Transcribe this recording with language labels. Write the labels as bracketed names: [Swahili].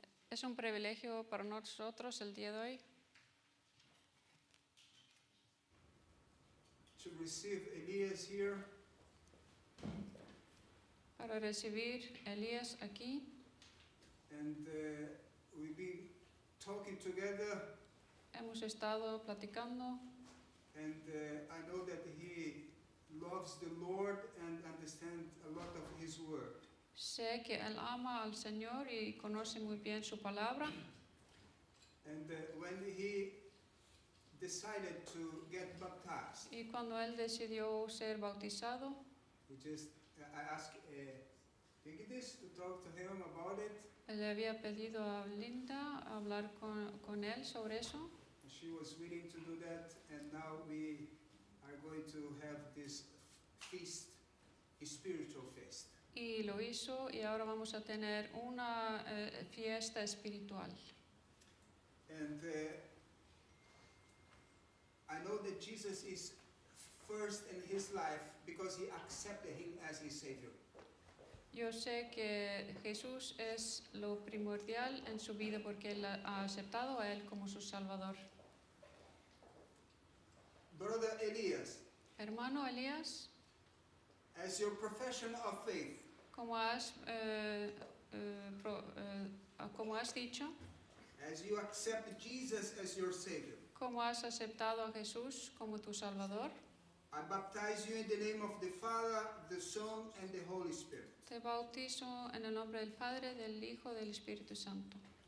[Spanish] Es un privilegio para nosotros el día de hoy [English] to receive Elias here. [Spanish] para recibir a Elías aquí. [English] And we've been talking together, [Spanish] Hemos estado platicando [English] and I know that he loves the Lord and understands a lot of his word. [Spanish] Sé que él ama al Señor y conoce muy bien su palabra. [English] And when he decided to get baptized, [Spanish] Y cuando él decidió ser bautizado, [English] I asked Vigdis to talk to him about it. [Spanish] le había pedido a Linda hablar con él sobre eso. [English] She was willing to do that, and now we are going to have this feast, a spiritual feast. [Spanish] Y lo hizo y ahora vamos a tener una fiesta espiritual. [English] And I know that Jesus is first in his life because he accepted him as his Savior. [Spanish] Yo sé que Jesús es lo primordial en su vida porque él ha aceptado a él como su Salvador. [English] Brother Elias, [Spanish] Hermano Elías, [English] as your profession of faith, [Spanish] como has dicho, [English] as you accept Jesus as your Savior, [Spanish] como has aceptado a Jesús como tu Salvador, [English] I baptize you in the name of the Father, the Son, and the Holy Spirit. [Spanish] te bautizo en el nombre del Padre, del Hijo y del Espíritu Santo.